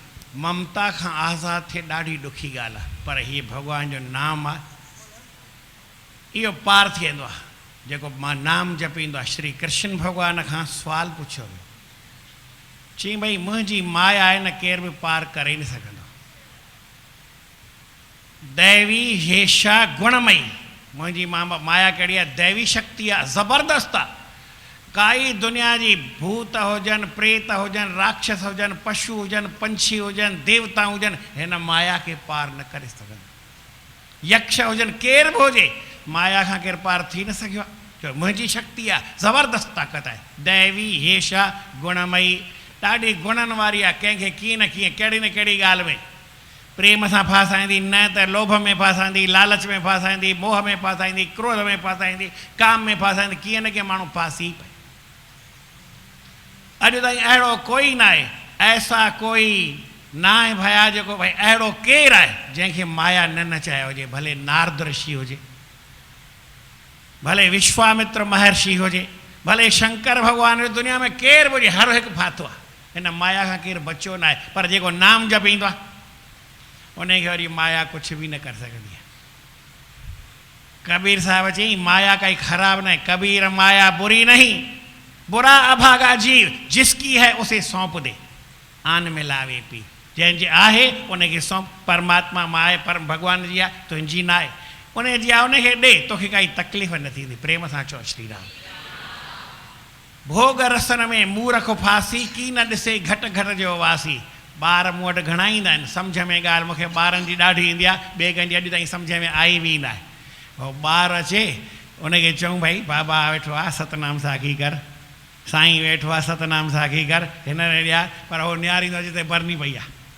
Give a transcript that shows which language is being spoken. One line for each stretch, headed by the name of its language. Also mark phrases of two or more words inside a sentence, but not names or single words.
Sindhi: ममता खां आज़ाद थिए ॾाढी ॾुखी ॻाल्हि आहे, पर हीअ भॻवान जो नाम आहे, इहो पार थी वेंदो आहे। जेको मां नाम जपींदो आहे, श्री कृष्ण भॻवान खां सुवाल पुछियो वियो, चई भई मुंहिंजी माया आहे न केरु बि पार करे न सघंदो।
Sanskrit: दैवी हेशा गुणमयी,
Sindhi: मुंहिंजी माया कहिड़ी आहे? दैवी शक्ति आहे, ज़बरदस्त आहे। काई दुनिया जी भूत हुजनि, प्रेत हुजनि, राक्षस हुजनि, पशु हुजनि, पंछी हुजनि, देवता हुजनि, हिन माया खे पार न करे सघंदा। यक्ष हुजनि, केर बि हुजे, माया खां केरु पार थी न सघियो आहे। छो मुंहिंजी शक्ति आहे, ज़बरदस्त ताक़त आहे।
Sanskrit: दैवी हेशा गुणमयी,
Sindhi: ॾाढी गुणनि वारी आहे। कंहिंखे कीअं न कीअं, कहिड़ी न कहिड़ी ॻाल्हि में प्रेम सां फासाईंदी, न त लोभ में फासाईंदी, लालच में फासाईंदी, मोह में फासाईंदी, क्रोध में फासाईंदी, काम में फासाईंदी, कीअं न कीअं माण्हू फासी पए। अॼु ताईं अहिड़ो कोई न आहे, ऐसा कोई न आहे भया जेको भई अहिड़ो केरु आहे जंहिंखे माया न नचायो हुजे। भले नारद ऋषि हुजे, भले विश्वामित्र महर्षि हुजे, भले शंकर भॻवान हुजे, दुनिया में केरु बि हुजे, हर हिकु फाथो आहे। हिन माया खां केरु बचियो न आहे। पर जेको नाम जपींदो आहे उनखे वरी माया कुझु बि न करे सघंदी आहे। कबीर साहिब चई माया काई ख़राब न है,
Hindi: कबीर माया बुरी नहीं, बुरा अभागा जीव, जिसकी है उसे सौंप दे, आन मिलावे पी।
Sindhi: जंहिंजे आहे उनखे सौंप। परमात्मा मां आहे, पर भॻवान जी आहे, तुंहिंजी न आहे, उनजी आहे, उनखे ॾे, तोखे काई तकलीफ़ न थींदी। प्रेम सां चओ श्री राम। भोग रसन में मूर्ख फासी, की न ॾिसे घट घट जो वासी। ॿार मूं वटि घणा ईंदा आहिनि, सम्झ में ॻाल्हि मूंखे ॿारनि जी ॾाढी ईंदी आहे, ॿिए कंहिंजी अॼु ताईं सम्झ में आई बि न आहे। पोइ ॿारु अचे, उनखे चऊं भई बाबा वेठो आहे सतनाम साखी कर, साईं वेठो आहे सतनाम साखी कर, हिन ॾिया, पर उहो नियारींदो जिते बरनी पई आहे।